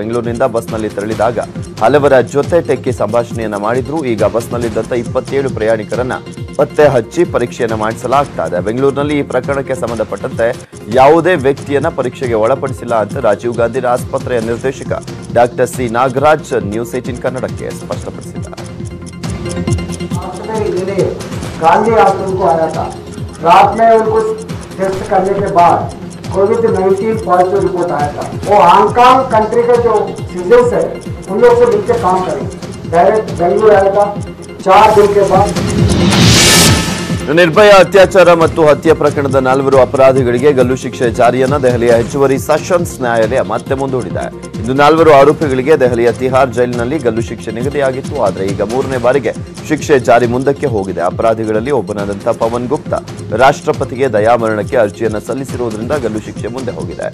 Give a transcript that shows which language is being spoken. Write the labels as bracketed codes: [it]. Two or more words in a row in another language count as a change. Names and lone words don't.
[kn] ಬೆಂಗಳೂರಿನಿಂದ ಬಸ್ನಲ್ಲಿ ತೆರಳಿದಾಗ ಹಲವರ ಜೊತೆ ಟೆಕ್ಕಿ ಸಂಭಾಷಣೆಯನ್ನ ಮಾಡಿದ್ರು. ಈಗ ಬಸ್ನಲ್ಲಿದ್ದಂತ 27 ಪ್ರಯಾಣಿಕರನ್ನ ಪತ್ತೆ ಹಚ್ಚಿ ಪರೀಕ್ಷೆಯನ್ನ ಮಾಡಿಸಲಾಗ್ತಾ ಇದೆ. ಬೆಂಗಳೂರಿನಲ್ಲಿ ಈ ಪ್ರಕರಣಕ್ಕೆ ಸಂಬಂಧಪಟ್ಟಂತೆ ಯಾವುದೇ ವ್ಯಕ್ತಿಯನ್ನ ಪರೀಕ್ಷೆಗೆ ಒಳಪಡಿಸಿಲ್ಲ ಅಂತ ರಾಜೀವ್ ಗಾಂಧಿ ಆಸ್ಪತ್ರೆಯ ನಿರ್ದೇಶಕ ಡಾಕ್ಟರ್ ಸಿ ನಾಗರಾಜ್ ನ್ಯೂಸ್ 18 ಕನ್ನಡಕ್ಕೆ ಸ್ಪಷ್ಟಪಡಿಸಿದ್ದಾರೆ. [hi] गांधी हॉस्पिटल को आया था। रात में उनको टेस्ट करने के बाद कोविड-19 [en] positive report [hi] आया था। वो हांगकांग कंट्री के जो सिटीजन्स है उन लोग से मिलकर काम करेंगे। डायरेक्ट बेंगलुरु आया था। 4 दिन के बाद [kn] ನಿರ್ಭಯ ಅತ್ಯಾಚಾರ ಮತ್ತು ಹತ್ಯೆ ಪ್ರಕರಣದ 4 ಅಪರಾಧಿಗಳಿಗೆ ಗಲ್ಲು ಶಿಕ್ಷೆ ಜಾರಿಯನ್ನ ದೆಹಲಿಯ ಹೆಚ್ಚುವರಿ ಸೆಷನ್ಸ್ ನ್ಯಾಯಾಲಯ ಮತ್ತೆ ಮುಂದೂಡಿದೆ. ಇಂದು 4 ಆರೋಪಿಗಳಿಗೆ ದೆಹಲಿಯ ತಿಹಾರ್ ಜೈಲಿನಲ್ಲಿ ಗಲ್ಲು ಶಿಕ್ಷೆ ನಿಗದಿಯಾಗಿತ್ತು. ಆದರೆ ಈಗ 3ನೇ ಬಾರಿಗೆ ಶಿಕ್ಷೆ ಜಾರಿ ಮುಂದಕ್ಕೆ ಹೋಗಿದೆ. ಅಪರಾಧಿಗಳಲ್ಲಿ ಒಬ್ಬನಾದಂತಹ ಪವನ್ ಗುಪ್ತಾ ರಾಷ್ಟ್ರಪತಿಗೆ ದಯಾಮರಣಕ್ಕೆ ಅರ್ಜಿಯನ್ನು ಸಲ್ಲಿಸಿರುವುದರಿಂದ ಗಲ್ಲು ಶಿಕ್ಷೆ ಮುಂದೆ ಹೋಗಿದೆ.